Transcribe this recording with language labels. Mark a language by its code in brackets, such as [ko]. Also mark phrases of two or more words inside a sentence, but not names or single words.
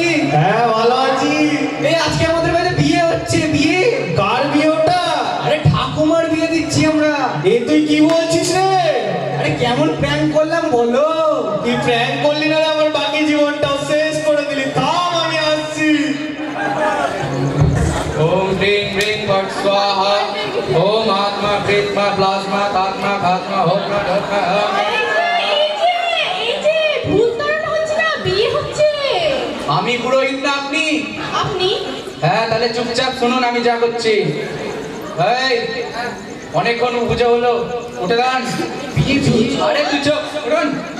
[bn] হ্যাঁ ভালো আছি। এই আজকে আমাদের বাড়িতে বিয়ে হচ্ছে। বিয়ে? কার বিয়ে ওটা? আরে ঠাকুমার বিয়ে দিচ্ছি আমরা। এ তুই কি বলছিস রে? আরে কেমন প্র্যাঙ্ক করলাম বলো। তুই প্র্যাঙ্ক করলি না রে, আমার বাকি জীবনটাও শেষ করে দিলি। থাম, আমি আসছি। [sa] ओम ह्रीं ह्रीं फट स्वाहा ओम आत्मा प्रेतमा प्लाज्मा तात्मा घात्मा होत्मा धत्मा [bn] এই যে ভূত তাড়ানো হচ্ছে না, বিয়ে হচ্ছে। আমি পুরোহিত না আপনি আপনি? হ্যাঁ তাহলে চুপচাপ শুনুন আমি যা করছি এই অনেকক্ষণ পুজো হলো উঠে দাঁড়ান আরে তুই চোখ উঠুন